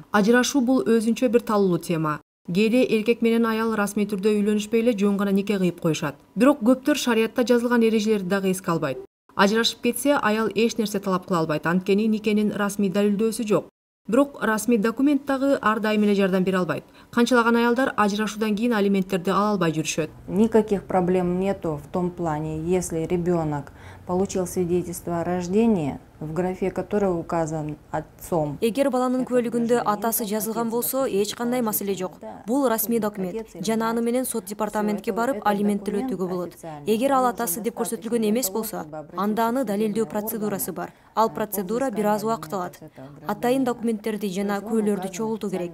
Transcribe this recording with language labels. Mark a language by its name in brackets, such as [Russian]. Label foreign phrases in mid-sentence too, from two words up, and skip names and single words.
[Kyrgyz] Ажырашуу бул өзүнчө бир талуулуу тема. Кээде эркек менен аял расмий түрдө үйлөнүшпөй эле жөн гана нике кыйып коюшат. Бирок көптөр шариятта жазылган эрежелерди дагы эске албайт. Ажырашып кетсе, аял эч нерсе талап кыла албайт, анткени никенин расмий далилдөөсү жок. Бирок расмий документ дагы ар дайым эле жардам бере албайт. Канчалаган аялдар ажырашуудан кийин алименттерди ала албай жүрүшөт. [Russian] Никаких проблем нету в том плане, если ребенок получил свидетельство о рождении, в графе которое указан отцом. [Kyrgyz] Эгер баланын куәлүгүндө атасы жазылган болсо, эч кандай маселе жок. Бул расмий документ. Жана аны менен сот департаментке барып алимент төлөтүүгө болот. Эгер ал атасы деп көрсөтүлгөн эмес болсо, анда аны далилдөө процедурасы бар. Ал процедура бир аз убакыт алат. Атайын документтерди жана куәлөрдү чогултуу керек.